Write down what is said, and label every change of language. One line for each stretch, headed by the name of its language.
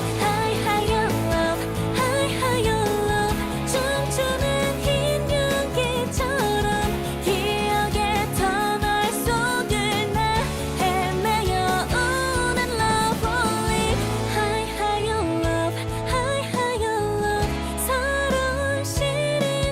English: High higher love, high higher love.
Korean: 춤추는 흰 연기처럼 기억의 터널 속을 나 헤매어 오는
English: love only. High higher love, high higher love.
Korean: 서러운 시련